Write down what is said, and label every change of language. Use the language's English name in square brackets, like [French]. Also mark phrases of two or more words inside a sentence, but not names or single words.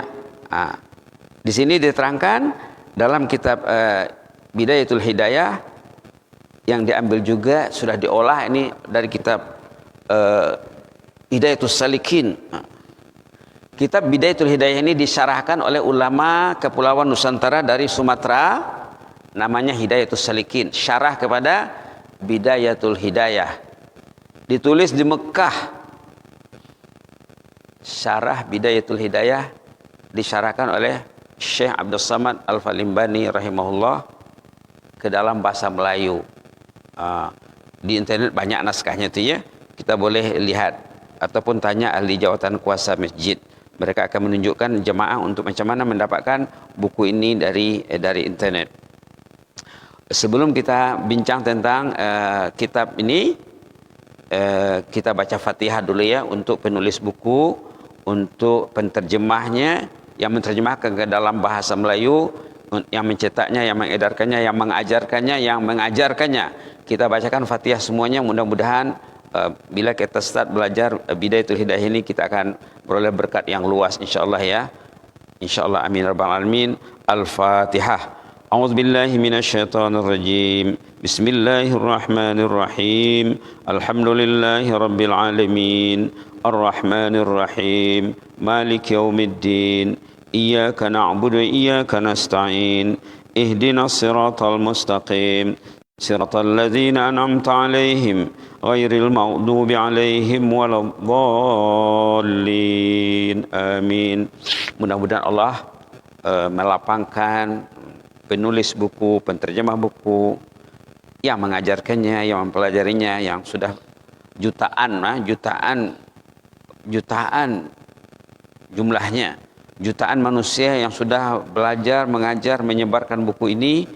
[Malay] Di sini diterangkan dalam kitab Bidayatul Hidayah yang diambil juga sudah diolah ini dari kitab Hidayatul Salikin. Kitab Bidayatul Hidayah ini disyarahkan oleh ulama Kepulauan Nusantara dari Sumatera, namanya Hidayatul Salikin, syarah kepada Bidayatul Hidayah. Ditulis di Mekah. Syarah Bidayatul Hidayah disyarahkan oleh Syekh Abdul Samad Al-Falimbani rahimahullah ke dalam bahasa Melayu. Di internet banyak naskahnya tu ya. Kita boleh lihat ataupun tanya ahli jawatan kuasa masjid. Mereka akan menunjukkan jemaah untuk macam mana mendapatkan buku ini dari internet. Sebelum kita bincang tentang kitab ini, kita baca Fatihah dulu ya untuk penulis buku, untuk penterjemahnya yang menerjemahkan ke dalam bahasa Melayu, yang mencetaknya, yang mengedarkannya, yang mengajarkannya, yang mengajarkannya. Kita bacakan Fatihah semuanya, mudah-mudahan bila kita start belajar Bidayatul Hidayah ini kita akan beroleh berkat yang luas insyaallah ya. [Arabic] إن شاء الله، آمين رب العالمين. الفاتحة. أعوذ بالله من الشيطان الرجيم. بسم الله الرحمن الرحيم. الحمد لله رب العالمين. الرحمن الرحيم. مالك يوم الدين. إياك نعبد وإياك نستعين. اهدنا الصراط المستقيم. صراط الذين أنعمت عليهم غير المغضوب عليهم ولا الضالين. Amin. [Malay] Mudah-mudahan Allah melapangkan penulis buku, penterjemah buku, yang mengajarkannya, yang mempelajarinya, yang sudah jutaan jumlahnya, jutaan manusia yang sudah belajar, mengajar, menyebarkan buku ini.